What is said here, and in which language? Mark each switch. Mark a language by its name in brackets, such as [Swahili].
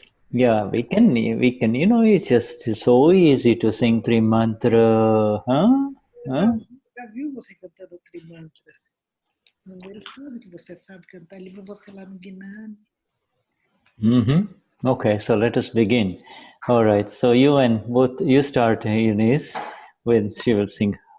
[English] Yeah, we can, it's just so easy to sing three mantra, huh? [Portuguese] Já viu você cantando o Trimantra? Ele sabe que você sabe cantar, ele viu você lá no Gnani. [English] Okay, so let us begin. All right, so you start, Eunice, when she will sing.